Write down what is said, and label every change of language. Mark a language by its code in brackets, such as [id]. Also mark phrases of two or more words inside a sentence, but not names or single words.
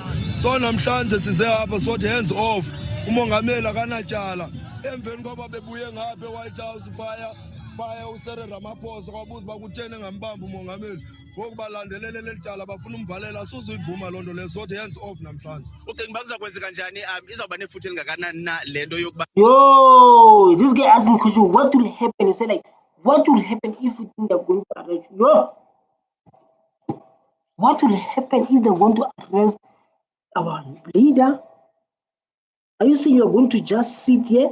[xh] So namhlanje size apha sothi [en] hands off, [xh] umongameli akanatyala. Emveni koba bebuye ngapha eWhite House baya uSerre Ramaphosa kwabuza uba kutheni engambamba umongameli. Ngoku balandelele leli tyala bafuna umvalela, asuzuyivuma loo nto leyo, sothi [en] hands off [xh] namhlanje. Ucinga uba kuzakwenzeka njani? Izawuba nefuthe elingakanani na le nto yokuba [en] Yo, this guy asking me question, what will happen? He said, like, what will happen if we think they're going to arrest you? Yo, what will happen if they're going to arrest our leader? Are you saying you're going to just sit here?